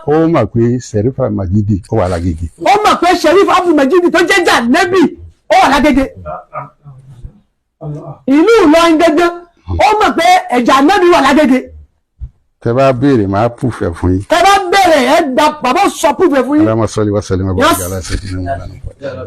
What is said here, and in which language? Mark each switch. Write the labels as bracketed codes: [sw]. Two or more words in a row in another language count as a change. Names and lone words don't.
[yo] Ó mà pé Sẹ̀rífà Majidi ó wà lágége. Ó mọ̀ pé Sheriff Abdul Majidi tó jẹ́ ẹ̀jẹ̀ Ànábì, ó wà lágége. Ìlú Ìlọrin gangan, ó mọ̀ pé ẹ̀jẹ̀ Ànábì wà lágége. Tẹ́ bá béèrè, màá proof ẹ̀ fún yín. Tẹ́ bá béèrè, ẹ gba, bàbá sọ proof ẹ̀ fún yín. [ar] اللهم صل وسلم وبارك Yes. على سيدنا محمد.